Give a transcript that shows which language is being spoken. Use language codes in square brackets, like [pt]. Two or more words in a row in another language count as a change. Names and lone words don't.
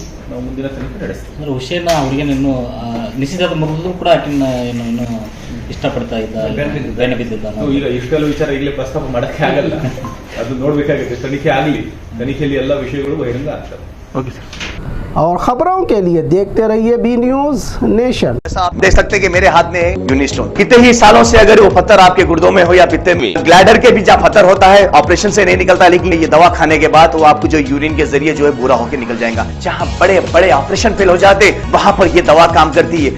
[kn] ನಾವು ಮುಂದಿನ ತನಿಖೆ ನಡೆಸ್ತೀವಿ. ಹುಸೇನ್ ಹುಡುಗಿನ ಇನ್ನು ನಿಶ್ಚಿತಾರ್ಥ ಮುರಿದ್ರು ಕೂಡ ಆಕಿನ ಇನ್ನು ಇಷ್ಟಪಡ್ತಾ ಇದ್ದ, ಬೆನ್ನ ಬಿದ್ದಿದ್ದ. ಈಗ ಇಷ್ಟೆಲ್ಲ ವಿಚಾರ ಈಗಲೇ ಪ್ರಸ್ತಾಪ ಮಾಡಕ್ಕೆ ಆಗಲ್ಲ. ಅದು ನೋಡ್ಬೇಕಾಗುತ್ತೆ. ತನಿಖೆ ಆಗಲಿ, ತನಿಖೆಯಲ್ಲಿ ಎಲ್ಲ ವಿಷಯಗಳು ಬಹಿರಂಗ ಆಗ್ತವೆ. [en] okay sir. [hi] और खबरों के लिए देखते रहिए बी न्यूज नेशन। आप देख सकते हैं कि मेरे हाथ में यूनिस्टोन, कितने ही सालों से अगर वो पत्थर आपके गुर्दों में हो या पित्ते में, ग्लैडर के भी जहाँ पत्थर होता है ऑपरेशन से नहीं निकलता, लेकिन ये दवा खाने के बाद वो आपको जो यूरिन के जरिए जो है पूरा होकर निकल जाएगा। जहाँ बड़े बड़े ऑपरेशन फेल हो जाते वहां पर ये दवा काम करती है।